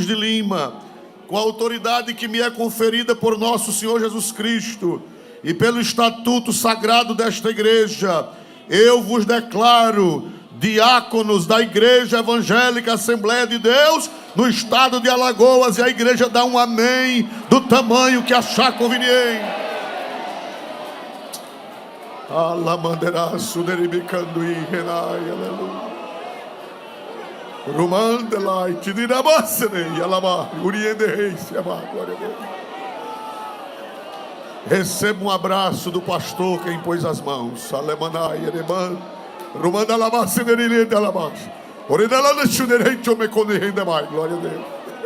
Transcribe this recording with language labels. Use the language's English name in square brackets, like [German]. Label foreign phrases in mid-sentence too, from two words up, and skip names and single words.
[Portuguese] de Lima, com a autoridade que me é conferida por nosso Senhor Jesus Cristo e pelo estatuto sagrado desta igreja, eu vos declaro diáconos da Igreja Evangélica Assembleia de Deus no estado de Alagoas, e a igreja dá um amém do tamanho que achar conveniente. Alamanderaço deribicandui renai, aleluia. Rumandelai, tidirabassene, yalamar, urienderei, se amar, glória a Deus. Receba um abraço do pastor que impôs as mãos. Alemanai, ereman, rumandalabassene, iriendalabassene. Orinalana, chuderei, chomecone, rendemai, glória a Deus.